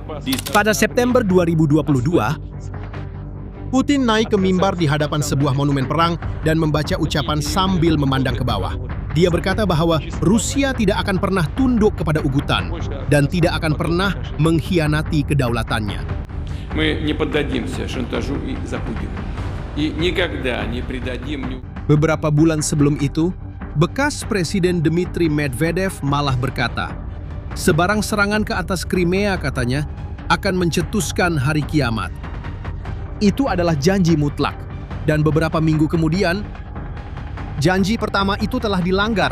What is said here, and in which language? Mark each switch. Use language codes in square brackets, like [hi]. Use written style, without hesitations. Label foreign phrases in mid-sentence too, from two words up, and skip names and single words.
[ms] Pada September 2022, Putin naik ke mimbar di hadapan sebuah monumen perang dan membaca ucapan sambil memandang ke bawah. Dia berkata bahwa Rusia tidak akan pernah tunduk kepada ugutan dan tidak akan pernah mengkhianati kedaulatannya. [ru] Мы не поддадимся шантажу и запугиванию. И никогда не предадим. [ms] Beberapa bulan sebelum itu, bekas Presiden Dmitry Medvedev malah berkata, sebarang serangan ke atas Crimea, katanya, akan mencetuskan hari kiamat. Itu adalah janji mutlak. Dan beberapa minggu kemudian, janji pertama itu telah dilanggar.